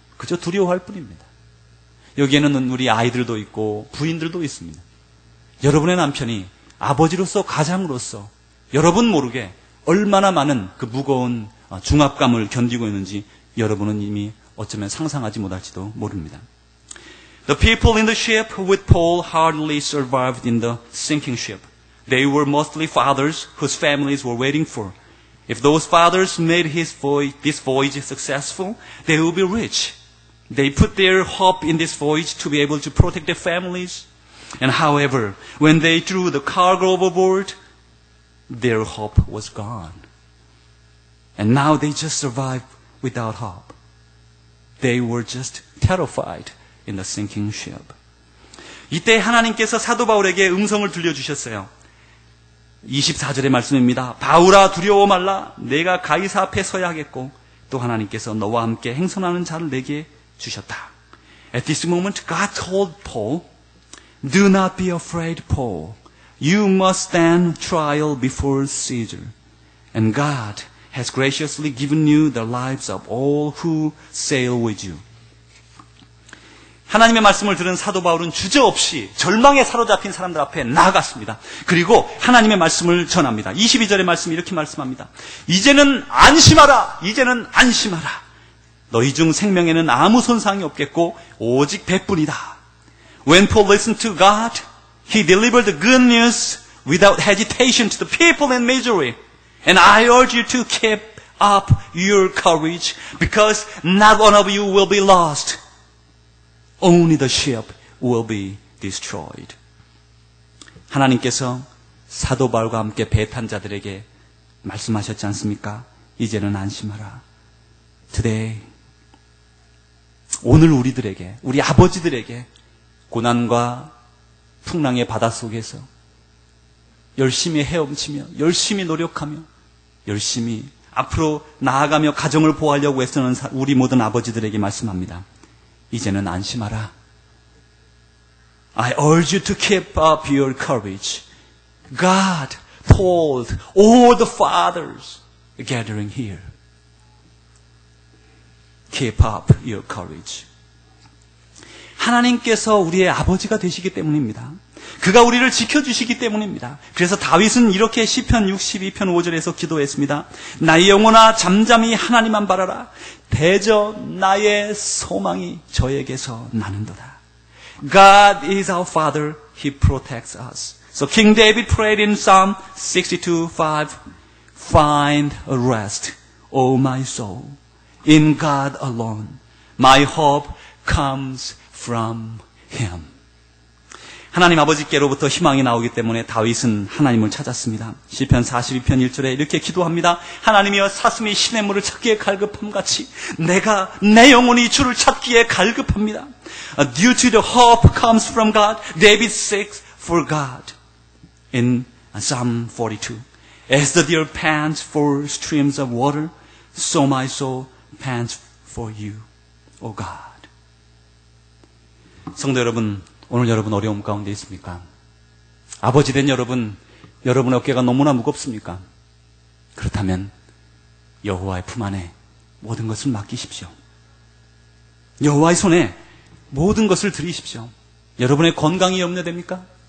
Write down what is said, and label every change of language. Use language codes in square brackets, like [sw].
[ko] 그저 두려워할 뿐입니다. 여기에는 우리 아이들도 있고 부인들도 있습니다. 여러분의 남편이 아버지로서 가장으로서 여러분 모르게 얼마나 많은 그 무거운 중압감을 견디고 있는지 여러분은 이미 어쩌면 상상하지 못할지도 모릅니다. [en] The people in the ship with Paul hardly survived in the sinking ship. They were mostly fathers whose families were waiting for. If those fathers made this voyage successful, they will be rich. They put their hope in this voyage to be able to protect their families. And however, when they threw the cargo overboard, their hope was gone. And now they just survived without hope. They were just terrified in the sinking ship. [ko] 이때 하나님께서 사도 바울에게 음성을 들려주셨어요. 24절의 말씀입니다. 바울아 두려워 말라. 내가 가이사 앞에 서야 하겠고 또 하나님께서 너와 함께 행선하는 자를 내게 주셨다. [en] At this moment God told Paul, Do not be afraid, Paul. You must stand trial before Caesar. And God has graciously given you the lives of all who sail with you. [ko] 하나님의 말씀을 들은 사도 바울은 주저없이 절망에 사로잡힌 사람들 앞에 나아갔습니다. 그리고 하나님의 말씀을 전합니다. 22절의 말씀이 이렇게 말씀합니다. 이제는 안심하라. 이제는 안심하라. 너희 중 생명에는 아무 손상이 없겠고 오직 배뿐이다. [en] When Paul listened to God, he delivered the good news without hesitation to the people in Missouri. And I urge you to keep up your courage because not one of you will be lost. Only the ship will be destroyed. [ko] 하나님께서 사도 바울과 함께 배 탄 자들에게 말씀하셨지 않습니까? 이제는 안심하라. [en] Today, [ko] 오늘 우리들에게, 우리 아버지들에게 고난과 풍랑의 바다 속에서 열심히 헤엄치며 열심히 노력하며 열심히 앞으로 나아가며 가정을 보호하려고 애쓰는 우리 모든 아버지들에게 말씀합니다. 이제는 안심하라. [en] I urge you to keep up your courage. God told all the fathers gathering here. Keep up your courage. [ko] 하나님께서 우리의 아버지가 되시기 때문입니다. 그가 우리를 지켜주시기 때문입니다. 그래서 다윗은 이렇게 시편 62편 5절에서 기도했습니다. 나의 영혼아 잠잠히 하나님만 바라라. 대저 나의 소망이 저에게서 나는도다. [en] God is our Father. He protects us. So King David prayed in Psalm 62:5, Find a rest, O my soul, in God alone. My hope comes from Him. [ko] 하나님 아버지께로부터 희망이 나오기 때문에 다윗은 하나님을 찾았습니다. 시편 42편 1절에 이렇게 기도합니다. 하나님이여 사슴이 시냇물을 찾기에 갈급함같이 내 영혼이 주를 찾기에 갈급합니다. [en] Due to the hope comes from God, David seeks for God. In Psalm 42, as the deer pants for streams of water, so my soul pants for you, O God. [ko] 성도 여러분, 오늘 여러분 어려움 가운데 있습니까? 아버지 된 여러분, 여러분의 어깨가 너무나 무겁습니까? 그렇다면 여호와의 품 안에 모든 것을 맡기십시오. 여호와의 손에 모든 것을 드리십시오. 여러분의 건강이 염려됩니까?